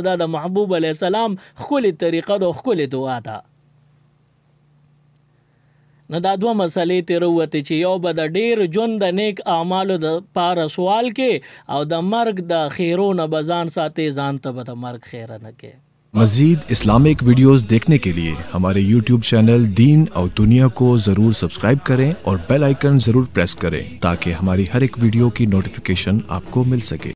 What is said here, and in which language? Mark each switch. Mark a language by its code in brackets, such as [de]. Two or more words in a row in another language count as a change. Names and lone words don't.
[ps] دا د محبوب [ar] علیه السلام [ps] ښکلې طریقه ده، ښکلې دعا ده. نو دا دوه مسلې ترې ووتې چې یو به د ډیر ژوند د نیک اعمالو دپاره سوال کې او د مرګ د خیرو نه به ځان ساتې، ځان ته به د مرګ خیره نه کې. [ur] مزید اسلامک ویڈیوز دیکھنے کے لیے ہمارے YouTube چینل دین اور دنیا کو ضرور سبسکرائب کریں اور [en] bell icon [ur] ضرور پریس کریں تاکہ ہماری ہر ایک ویڈیو کی نوٹیفکیشن آپ کو مل سکے.